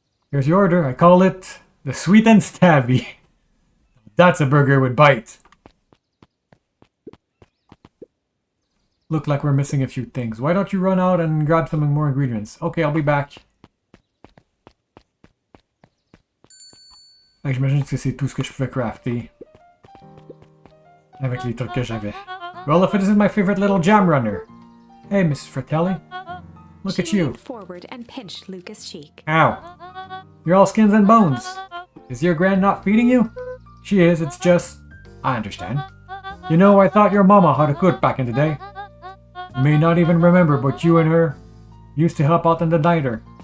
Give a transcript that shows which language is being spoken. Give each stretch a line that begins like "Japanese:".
English: Here's your order. I call it the sweet and stabby. That's a burger with bite. Look like we're missing a few things. Why don't you run out and grab some more ingredients? Okay, I'll be back.
French: J'imagine que c'est tout ce que je pouvais crafter. Avec les trucs que j'avais.
English: Well, if it isn't my favorite little jam runner. Hey, Mrs. Fratelli. Look at She you. leaned forward and pinched Luca's cheek. Ow. You're all skins and bones. Is your grand not feeding you? She is, it's just... I understand. You know, I thought your mama had a cook back in the day. You may not even remember, but you and her used to help out in the diner.